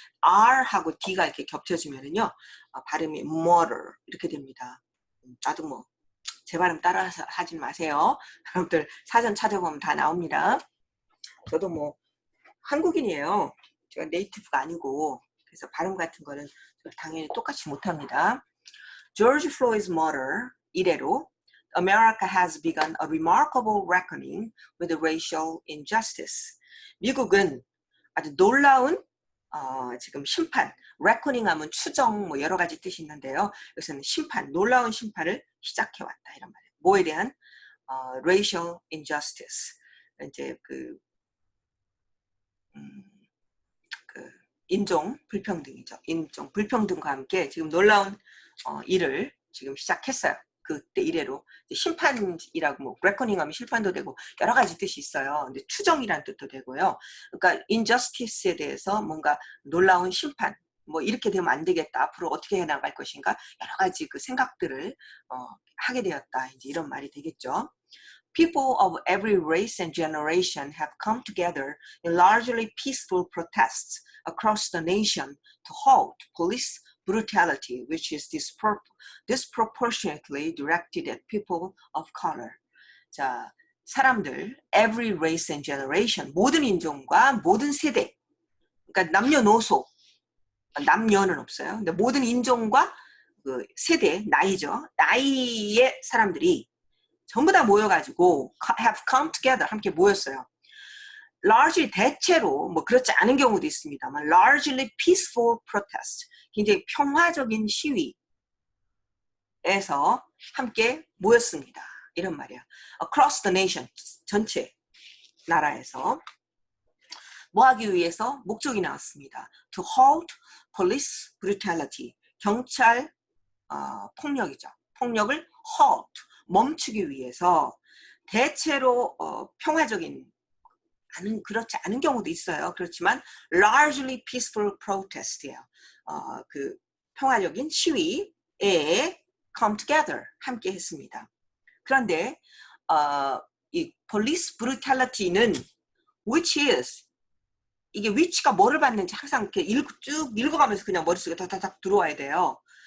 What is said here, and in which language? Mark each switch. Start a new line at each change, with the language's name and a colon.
Korean: R하고 D가 이렇게 겹쳐지면은요, 발음이 murder 이렇게 됩니다. 나도 뭐 제 발음 따라 하지 마세요. 여러분들 사전 찾아보면 다 나옵니다. 저도 뭐 한국인이에요. 제가 네이티브가 아니고 그래서 발음 같은 거는 당연히 똑같이 못합니다.
English: George Floyd's murder
Korean: 이래로
English: America has begun a remarkable reckoning with racial injustice.
Korean: 미국은 아주 놀라운 지금 심판, reckoning 하면 추정 뭐 여러 가지 뜻이 있는데요. 여기서는 심판, 놀라운 심판을 시작해왔다 이런 말이에요. 뭐에 대한
English: racial injustice.
Korean: 이제 그 인종 불평등이죠. 인종 불평등과 함께 지금 놀라운 일을 지금 시작했어요. 그때 이래로 심판이라고 뭐 레커닝 하면 심판도 되고 여러 가지 뜻이 있어요. 근데 추정이란 뜻도 되고요. 그러니까 인저스티스에 대해서 뭔가 놀라운 심판 뭐 이렇게 되면 안 되겠다. 앞으로 어떻게 해 나갈 것인가 여러 가지 그 생각들을 하게 되었다. 이제 이런 말이 되겠죠.
English: People of every race and generation have come together in largely peaceful protests across the nation to halt police brutality, which is disproportionately directed at people of color.
Korean: 자, 사람들,
English: every race and generation,
Korean: 모든 인종과 모든 세대, 그러니까 남녀노소, 남녀는 없어요. 근데 모든 인종과 그 세대, 나이죠. 나이의 사람들이 전부 다 모여가지고
English: have come together
Korean: 함께 모였어요. largely 대체로 뭐 그렇지 않은 경우도 있습니다만
English: largely peaceful protest
Korean: 굉장히 평화적인 시위에서 함께 모였습니다. 이런 말이에요.
English: across the nation
Korean: 전체 나라에서 뭐 하기 위해서 목적이 나왔습니다.
English: to halt police brutality
Korean: 경찰 폭력이죠. 폭력을
English: halt
Korean: 멈추기 위해서 대체로 평화적인 그렇지 않은 경우도 있어요. 그렇지만
English: largely peaceful protest
Korean: 예요. 그 평화적인 시위에
English: come together
Korean: 함께 했습니다. 그런데 이
English: police brutality
Korean: 는
English: which is
Korean: 이게 which가 뭐를 받는지 항상 이렇게 쭉 읽어가면서 그냥 머릿속에 다다닥 들어와야 돼요.